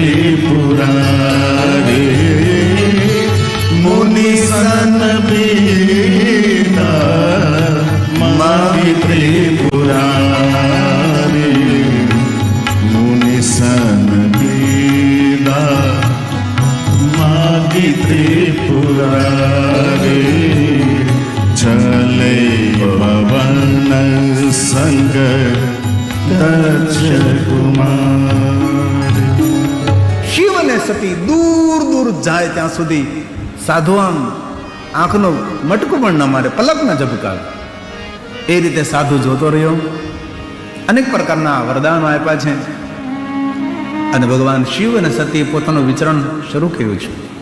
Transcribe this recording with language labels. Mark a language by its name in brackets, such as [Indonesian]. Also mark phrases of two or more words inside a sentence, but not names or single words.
[Awadhi] त्रिपुरारी, मुनि सन पीता मागे त्रिपुरारी, मुनि सन पीता मागे त्रिपुरारी, चले पवन संग दक्ष कुमारी. [Gujarati] શિવ અને સતી દૂર દૂર જાય ત્યાં સુધી સાધુ આમ આંખનું મટકું પણ ન મારે, પલક ન ઝબકાવે. એ રીતે સાધુ જોતો રહ્યો. અનેક પ્રકારના વરદાનો આપ્યા છે અને ભગવાન શિવ અને સતીએ પોતાનું વિચરણ શરૂ કર્યું છે.